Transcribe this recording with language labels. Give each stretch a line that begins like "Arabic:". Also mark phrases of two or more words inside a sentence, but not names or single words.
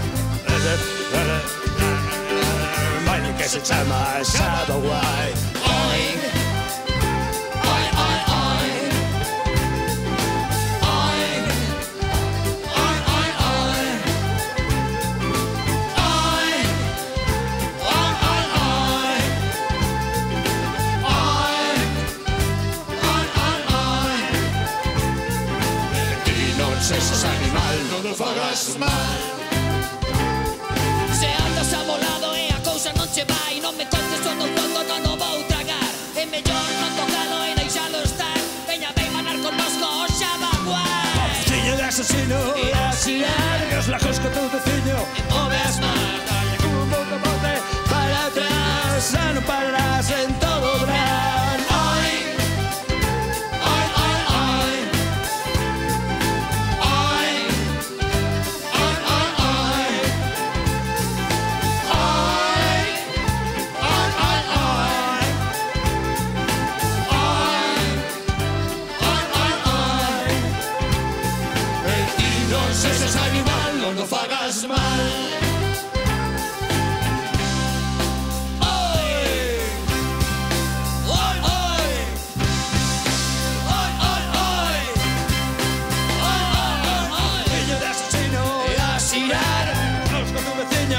Galician: Baile que se chama Xaba Guai. Oing, oi, oi, oi. Oing, oi, oi, oi. Oing, oi, oi, oi. Oing, oi, oi, oi. Ti non sexas animal, non o fagas mal. Se andas amolado e a cousa non che vai, non me contes todo pronto, non o vou tragar. É mellor non tocalo e deixalo estar. Veña, ven manar connosco o Xaba Guai. Tiño de asesino e así largas lajos con teu veciño. E move as mans,
Spanish: Dale como un bote bote para atrás,
Galician: xa non pararás en todo o verán. oing, oi, oi, oi. Oing, oi, oi, oi. Oing, oi, oi, oi. Oing, oi, oi, oi. E ti non sexas animal, non o fagas mal. Tiño de asesino e así largas con teu veciño.